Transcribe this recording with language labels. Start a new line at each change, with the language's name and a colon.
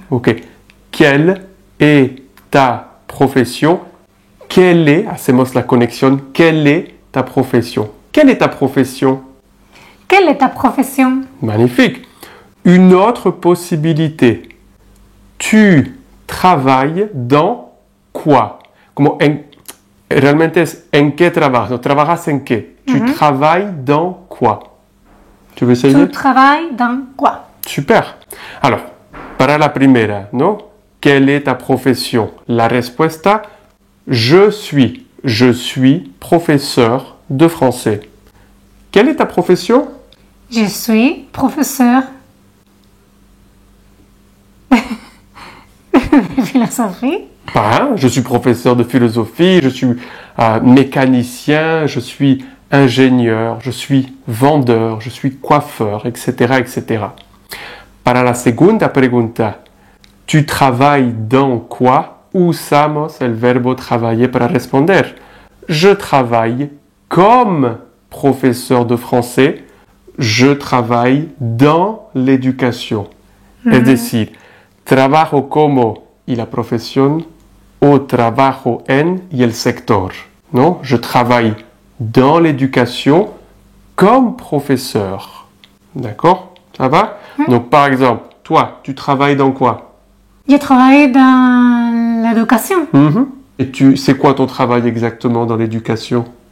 French: Ok. Quelle est ta profession? Quelle est,
Spanish: hacemos la conexión,
French: quelle est ta profession? Quelle est ta profession? ¿Quelle est ta profesión? Magnifique. Une autre possibilité. Tu travailles dans quoi?
Spanish: Como realmente es en qué trabajas. No, trabajas en qué?
French: Tu travailles dans quoi? Tu veux essayer? Tu travailles dans quoi? Super. Alors,
Spanish: para la primera, ¿no?
French: ¿Quelle est ta profession?
Spanish: La respuesta,
French: je suis professeur de français. Quelle est ta profession? Je suis professeur de philosophie. Pas, je suis professeur de philosophie, je suis mécanicien, je suis ingénieur, je suis vendeur, je suis coiffeur, etc., etc.
Spanish: Para la segunda pregunta,
French: ¿tu travailles dans quoi?
Spanish: Usamos el verbo travailler para responder.
French: Je travaille comme professeur de français, je travaille dans l'éducation.
Spanish: Es decir, trabajo como y la profesión o trabajo en y el sector.
French: Non? Je travaille dans l'éducation comme professeur. D'accord? Ça va? Donc, par exemple, toi, tu travailles dans quoi? Je travaille dans l'éducation. Et c'est quoi ton travail exactement dans l'éducation?